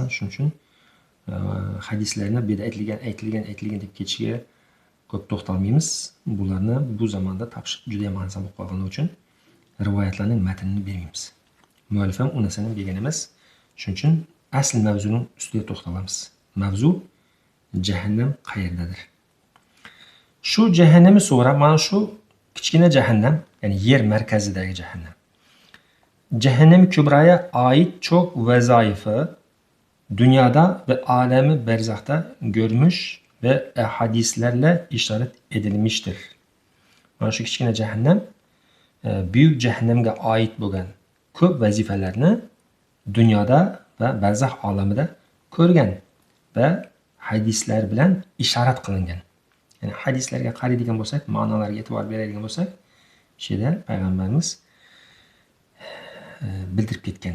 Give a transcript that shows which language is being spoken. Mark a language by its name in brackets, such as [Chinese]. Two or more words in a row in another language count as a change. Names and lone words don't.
[Uzbek] Shuning uchun hadislarni bu yerda aytilgan deb ketishga ko'p to'xtalmaymiz. Bularni bu zamonda topish juda ham oson bo'lib qolgani uchun rivoyatlarning matnini bermaymiz. Muallif ham u narsani bergan emas. Shuning uchun asl mavzuning ustiga to'xtalamiz. Mavzu cehennem qayerdadir? [Turkish] Şu cehennemi sonra [Uzbek] mana şu kichkina cehennem, yani yer merkezidagi cehennem. [Turkish] Cehennem kübraya ait çok vezaifi dünyada ve alemi berzahta görmüş ve hadislerle işaret edilmiştir. [Uzbek] Mana shu kichkina cehennem büyük cehennemge ait bo'lgan ko'p vazifalarni dunyoda va barzah olamida ko'rgan va hadislar bilan ishorat qilingan. Ya'ni hadislarga qaraydigan bo'lsak, ma'nolarga e'tibor beradigan bo'lsak, shu yerda payg'ambarimiz bildirib ketgan.